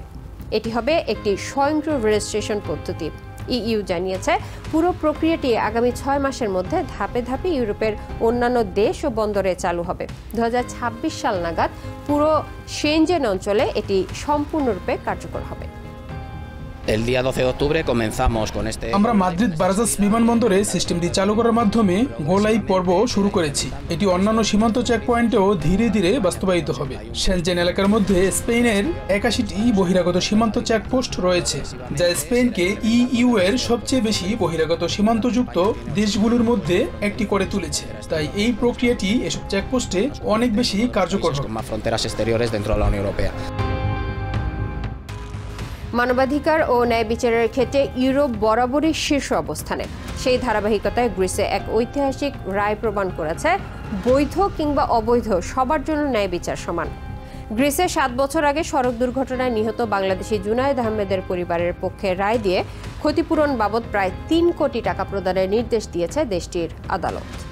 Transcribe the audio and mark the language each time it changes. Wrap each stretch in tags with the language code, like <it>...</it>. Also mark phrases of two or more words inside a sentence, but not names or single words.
<bn>এটি হবে একটি স্বয়ংক্রিয় রেজিস্ট্রেশন পদ্ধতি। ইইউ জানিয়েছে পুরো প্রক্রিয়াটি আগামী 6 মাসের মধ্যে ধাপে ধাপে ইউরোপের অন্যান্য দেশ ও বন্দরে চালু হবে। 2026 সাল নাগাদ পুরো শেনজেন অঞ্চলে এটি সম্পূর্ণরূপে কার্যকর হবে।</bn> <es>El día 12 de octubre comenzamos con este.</es> <bn>আমরা মাদ্রিদ বারাজাস বিমানবন্দরে সিস্টেমটি চালু করার মাধ্যমে গোলাই পর্ব শুরু করেছি। এটি অন্যান্য সীমান্ত চেকপয়েন্টেও ধীরে ধীরে বাস্তবায়িত হবে। শেনজেন এলাকার মধ্যে স্পেনের 81টি বহিরাগত সীমান্ত চেকপোস্ট রয়েছে, যা স্পেনকে ইইউ এর সবচেয়ে বেশি বহিরাগত সীমান্তযুক্ত দেশগুলোর মধ্যে একটি করে তুলেছে। তাই এই প্রক্রিয়াটি এসব চেকপোস্টে অনেক বেশি কার্যকর হবে।</bn> <es>Con más fronteras exteriores dentro de la Unión Europea.</es> <bn>মানবাধিকার ও ন্যায় বিচারের ক্ষেত্রে ইউরোপ বরাবরই শীর্ষ অবস্থানে। সেই ধারাবাহিকতায় গ্রিসে এক ঐতিহাসিক রায় প্রমাণ করেছে বৈধ কিংবা অবৈধ সবার জন্য ন্যায় বিচার সমান। গ্রিসে 7 বছর আগে সড়ক দুর্ঘটনায় নিহত বাংলাদেশি জুনায়েদ আহমেদের পরিবারের পক্ষে রায় দিয়ে ক্ষতিপূরণ বাবদ প্রায় 3 কোটি টাকা প্রদানের নির্দেশ দিয়েছে দেশটির আদালত।</bn>